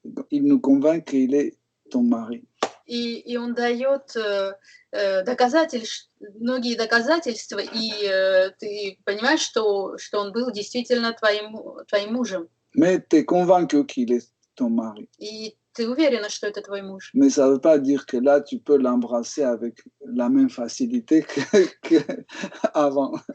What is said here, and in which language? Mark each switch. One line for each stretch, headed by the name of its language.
French: Il nous convainc qu'il est ton mari.
Russian: И он дает многие доказательства, и ты понимаешь, что он был действительно твоим мужем.
French: Mais tu es convaincu qu'il est ton mari.
Russian: И ты уверена, что это твой муж.
French: Mais ça ne veut pas dire que là, tu peux l'embrasser avec la même facilité qu'avant.